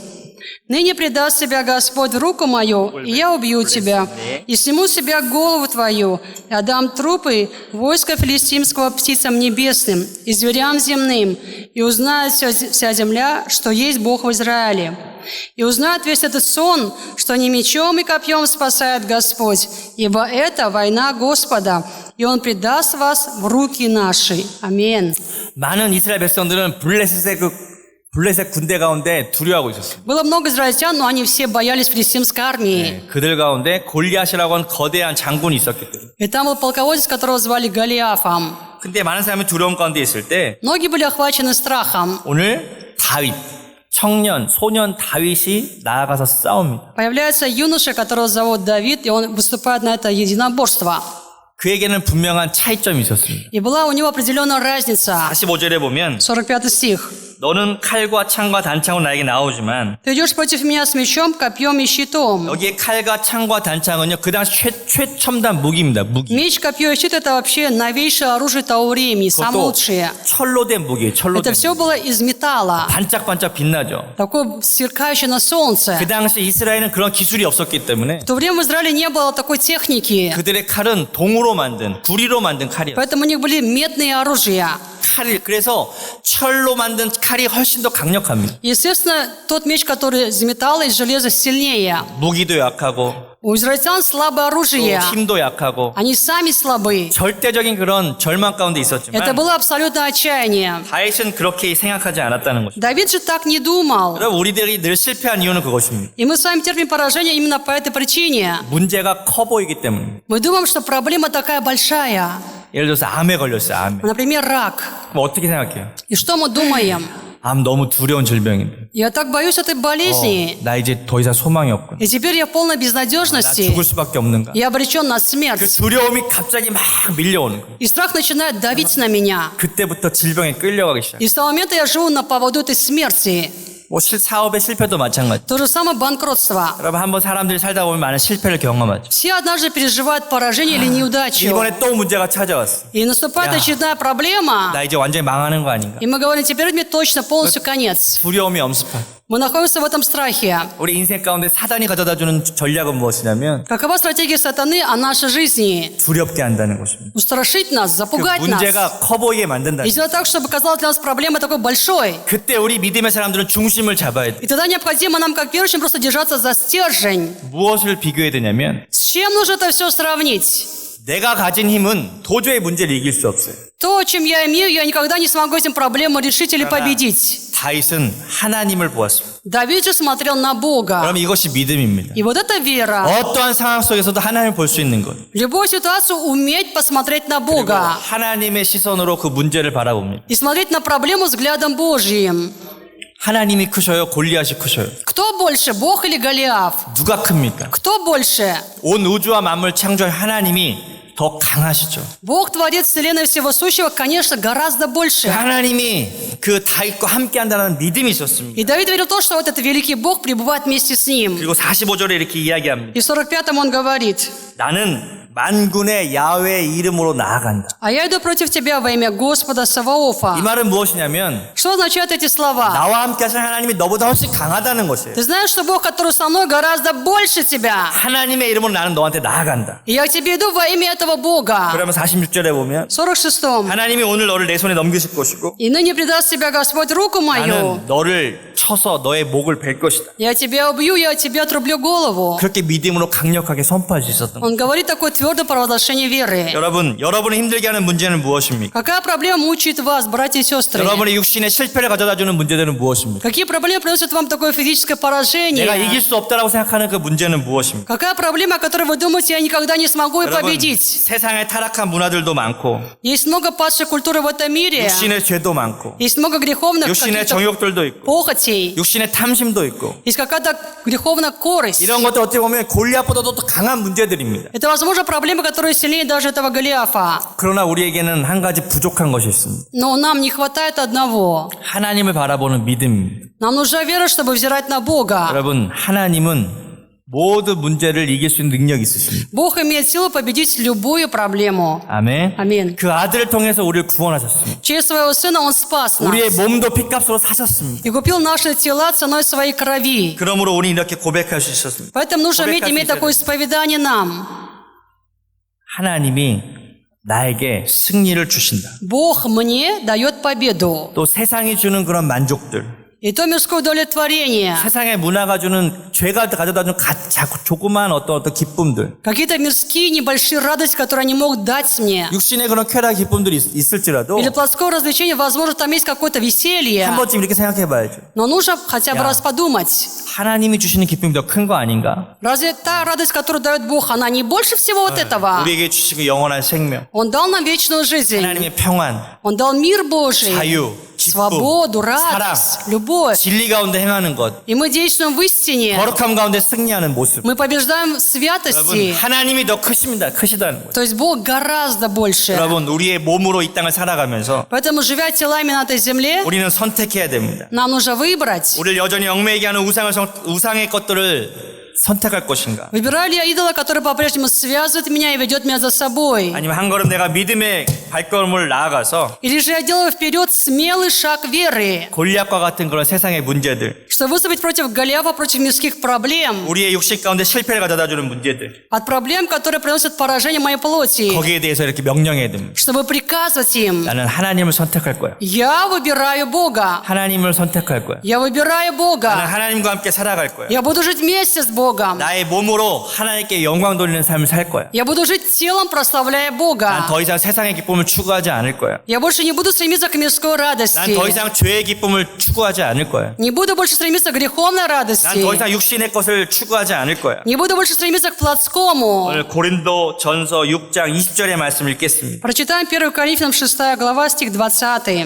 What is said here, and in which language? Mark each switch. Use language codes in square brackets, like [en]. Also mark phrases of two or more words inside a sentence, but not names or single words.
[ru] Ныне предаст тебя Господь в руку мою, и я убью тебя, и сниму с себя голову твою, и отдам трупы войска филистимского птицам небесным и зверям земным, и узнает вся земля, что есть Бог в Израиле. И узнает весь этот сон, что не мечом и копьем спасает Господь, ибо это война Господа, и Он предаст вас в руки наши». Аминь. [ko] 많은 이스라엘 백성들은 블레셋 군대 가운데 두려워하고 있었어요. [ru] Было много израильтян, но они все боялись филистимской армии. [ko] 그들 가운데 골리앗이라고 하는 거대한 장군이 있었기 때문에. [ru] И там был полководец, которого звали Голиафом. [ko] 근데 많은 사람이 두려움 가운데 있을 때 [ru] Многие были охвачены страхом. [ko] 오늘 다윗, 청년, 소년 다윗이 나아가서 싸웁니다. [ru] Появляется юноша, которого зовут Давид, и он выступает на это единоборство. [ko] 그에게는 분명한 차이점이 있었습니다. [ru] И была у него определенная разница. [ko] 45절에 보면 [ru] 45 стих. [ko] 너는 칼과 창과 단창으로 나에게 나오지만 [ru] «Ты идешь против меня с мечом, копьем и щитом». [ko] 여기에 칼과 창과 단창은요 그 당시 최첨단 무기입니다. 무기. [ru] Меч, копье и щит – это вообще новейшее оружие того времени, самое [ko] 그것도 [ru] лучшее. [ko] 철로 된 무기예요. 철로 [ru] Это [ko] 된 [ru] все было из металла, [ko] 반짝반짝 빛나죠. [ru] такое сверкающее на солнце. [ko] 그 당시 이스라엘은 그런 기술이 없었기 때문에 [ru] В то время в Израиле не было такой техники, [ko] 그들의 칼은 동으로 만든 구리로 만든 칼이에요. [ru] поэтому у них были медные оружия. [ko] 칼이 그래서 철로 만든 칼이 훨씬 더 강력합니다. [ru] Естественно, тот меч, который из металла, из железа, сильнее. [ko] 무기도 약하고 [ru] У израильтян слабое [ko] 또 [ru] оружие. [ko] 힘도 약하고 [ru] Они сами слабы. [ko] 절대적인 그런 절망 가운데 [ru] Это [ko] 있었지만 [ru] было абсолютное отчаяние. [ko] 다윗은 그렇게 생각하지 않았다는 것입니다. [ru] Давид же так не думал. [ko] 여러분 우리들이 늘 실패한 이유는 그것입니다. [ru] И мы с вами терпим поражение именно по этой причине. [ko] 문제가 커 보이기 때문입니다. [ru] Мы думаем, что проблема такая большая. [ko] 예를 들어서 암에 걸렸어요. 암에. [ru] Например, рак. [ko] 그럼 어떻게 생각해요? [ru] И что мы думаем? [ko] 암 너무 두려운 질병인데. [ru] Я так боюсь этой болезни. [ko] 나 이제 더 이상 소망이 없구나. [ru] И теперь я в полной [ko] 나 [ru] безнадежности. [ko] 죽을 수밖에 없는가. [ru] Я обречен на [ko] 그 [ru] смерть. [ko] 두려움이 갑자기 막 밀려오는 거예요. [ru] И страх начинает давить на меня. [ko] 그때부터 질병에 끌려가기 시작해요. [ru] И с того момента я живу на поводу этой смерти. [ko] 뭐 사업의 실패도 마찬가지. [ru] То же самое банкротство. [ko] 여러분 한번 사람들이 살다 보면 많은 실패를 경험하죠. [ru] Все однажды переживают поражение или неудачу. [ko] 이번에 또 문제가 찾아왔어. [ru] И наступает очередная проблема. [ko] 나 이제 완전히 망하는 거 아닌가. [ru] И мы говорим, теперь мне точно полностью конец. [ko] 두려움이 엄습한. [ru] Мы находимся в этом страхе. [ko] 우리 인생 가운데 사단이 가져다주는 전략은 무엇이냐면 [ru] Какова стратегия сатаны о нашей жизни? [ko] 두렵게 한다는 것입니다. [ru] Устрашить нас, [ko] 그 [ru] запугать нас. [ko] 문제가 커 보이게 만든다. [ru] И сделать так, чтобы казалось для нас проблемой такой большой. [ko] 그때 우리 믿음의 사람들은 중심을 잡아야 돼. [ru] И тогда необходимо нам, как верующим, просто держаться за стержень. [ko] 무엇을 비교해야 되냐면 [ru] С чем нужно это все сравнить? [ko] 내가 가진 힘은 도저히 문제를 이길 수 없어요. [ru] То, чем я имею, я никогда не смогу этим проблему решить или победить. [ko] 다윗은 하나님을 보았습니다. [ru] Давид же смотрел на Бога. [ko] 그럼 이것이 믿음입니다. [ru] И вот эта вера, [ko] 어떠한 상황 속에서도 하나님을 볼 수 있는 것. [ru] в любой ситуации уметь посмотреть на Бога [ko] 하나님의 시선으로 그 문제를 바라봅니다. [ru] и смотреть на проблему взглядом Божьим. [ko] 하나님이 크셔요? 골리앗이 크셔요? [ru] Кто больше, Бог или Голиаф? [ko] 누가 큽니까? [ru] Кто больше? [ko] 온 우주와 만물 창조한 하나님이 더 강하시죠. [ru] Бог, Творец Вселенной Всего Сущего, конечно, гораздо больше. [ko] 하나님이 그 다윗과 함께 한다는 믿음이 있었습니다. [ru] И Давид верил в то, что вот этот великий Бог пребывает вместе с ним. [ko] 그리고 45절에 이렇게 이야기합니다. [ru] И в 45-м он говорит: [ko] 나는 만군의 야훼의 이름으로 나아간다. [ru] «А я иду против тебя во имя Господа Саваофа». [ko] 이 말은 무엇이냐면 [ru] Что означают эти слова? [ko] 나와 함께 하신 하나님이 너보다 훨씬 강하다는 것이에요. [ru] Ты знаешь, что Бог, который со мной, гораздо больше тебя. [ko] 하나님의 이름으로 나는 너한테 나아간다. [ru] И я к тебе иду во имя этого Бога. [ko] 그러면 46절에 보면 [ru] 46-м. [ko] 하나님이 오늘 너를 내 손에 넘기실 것이고 [ru] «И ныне предаст тебя Господь руку мою. [ko] 나는 너를 쳐서 너의 목을 벨 것이다. [ru] Я тебя убью, я тебе отрублю голову». [ko] 그렇게 믿음으로 강력하게 선포할 수 있었던 거예요. [ru] Он говорит такое твердое провозглашение веры. [ko] 여러분을 힘들게 하는 문제는 무엇입니까? [ru] Какая проблема мучает вас, братья и сестры? [ko] 여러분의 육신의 실패를 가져다주는 문제들은 무엇입니까? [ru] Какие проблемы приносят вам такое физическое [ko] 내가 [ru] поражение? [ko] 이길 수 없다라고 생각하는 그 문제는 무엇입니까? [ru] Какая проблема, о которой вы думаете, я никогда не смогу и [ko] 여러분, [ru] победить? [ko] 세상에 타락한 문화들도 많고 [ru] Есть много падшей культуры в этом мире. [ko] 육신의 죄도 많고 [ru] Есть много греховных [ko] 육신의 [ru] каких-то [ko] 정욕들도 있고 [ru] похотей. [ko] 육신의 탐심도 있고 [ru] Есть какая-то греховная корость. [ko] 이런 것들 어떻게 보면 골리앗보다도 더 강한 문제들입니다. [ru] Это, возможно, проблемы, которые сильнее даже этого Голиафа. [ko] 그러나 우리에게는 한 가지 부족한 것이 있습니다. [ru] Но нам не хватает одного. [ko] 하나님을 바라보는 믿음입니다. [ru] Нам нужна вера, чтобы взирать на Бога. [ko] 여러분, 하나님은 모든 문제를 이길 수 있는 능력이 있으십니다. [ru] Бог имеет силу победить любую проблему. [ko] 아멘. 아멘. 그 아들을 통해서 우리를 구원하셨습니다. [ru] Через своего Сына Он спас нас. [ko] 우리의 몸도 핏값으로 사셨습니다. [ru] И купил наши тела ценой своей крови. [ko] 그러므로 우리 이렇게 고백할 수 있었습니다. [ru] Поэтому нужно иметь такое исповедание нам. [ko] 하나님이 나에게 승리를 주신다. [ru] Бог мне дает победу. [ko] 또 세상이 주는 그런 만족들, [ru] И то мирское удовлетворение. [ko] 세상의 문화가 주는 죄가 가져다 주는 조그마한 어떤 기쁨들, [ru] Какие-то мирские небольшие радости, которые они могут дать мне. [ko] 육신의 그런 쾌락 기쁨들이 있을지라도 [ru] Или плотское развлечение, возможно, там есть какое-то веселье. [ko] 한 번쯤 이렇게 생각해봐야죠. [ru] Но нужно хотя бы раз подумать. [ko] 하나님이 주시는 기쁨이 더 큰 거 아닌가? [ru] Разве та радость, которую дает Бог, она не больше всего вот этого? [ko] 우리에게 주신 그 영원한 생명, [ru] Он дал нам вечную жизнь. [ko] 하나님의 평안, [ru] Он дал мир Божий, [ko] 자유, 기쁨, [ru] свободу, [ko] 사랑, [ru] радость, любовь. [ko] 진리 가운데 행하는 것, [ru] И мы действуем в истине. [ko] 거룩함 가운데 승리하는 모습. [ru] Мы побеждаем в [ko] 여러분, [ru] святости. [ko] 하나님이 더 크시다는 거죠. [ru] То есть Бог гораздо больше. [ko] 여러분, 우리의 몸으로 이 땅을 살아가면서 [ru] Поэтому, живя телами на этой земле, [ko] 우리는 선택해야 됩니다. [ru] нам нужно выбрать. [ko] 우리를 여전히 얽매이게 하는 우상의 것들을 선택할 것인가? [ru] Выбираю ли я идола, который по-прежнему связывает меня и ведет меня за собой? [ko] 아니면 한 걸음 내가 믿음의 발걸음을 나아가서 [ru] Или же я делаю вперед смелый шаг веры, [ko] 골리앗과 같은 그런 세상의 문제들, [ru] чтобы выступить против Голиафа, против мирских проблем, [ko] 우리의 육신 가운데 실패를 가져다주는 문제들, [ru] от проблем, которые приносят поражение моей плоти, [ko] 거기에 대해서 이렇게 명령해야 됩니다. [ru] чтобы приказывать им. [ko] 나는 하나님을 선택할 거야. [ru] Я выбираю Бога. [ko] 하나님을 선택할 거야. [ru] Я выбираю [ko] 나는 [ru] Бога. [ko] 하나님과 함께 살아갈 거야. [ru] Я буду жить вместе с [ko] 나는 [ru] Богом. [ko] 나의 몸으로 하나님께 영광 돌리는 삶을 살 거야. [ru] Я буду жить телом, прославляя [ko] 난 [ru] Бога. [ko] 더 이상 세상의 기쁨을 추구하지 않을 거야. [ru] Я больше не буду стремиться к мирской [ko] 난 더 [ru] радости. [ko] 이상 죄의 기쁨을 추구하지 않을 거야. [ru] Не буду больше стремиться к греховной [ko] 난 더 [ru] радости. [ko] 이상 육신의 것을 추구하지 않을 거야. [ru] Не буду больше стремиться к плотскому. [ko] 오늘 고린도 전서 6장 20절의 말씀 읽겠습니다. [ru] Прочитаем 1 Коринфянам 6 глава, стих 20.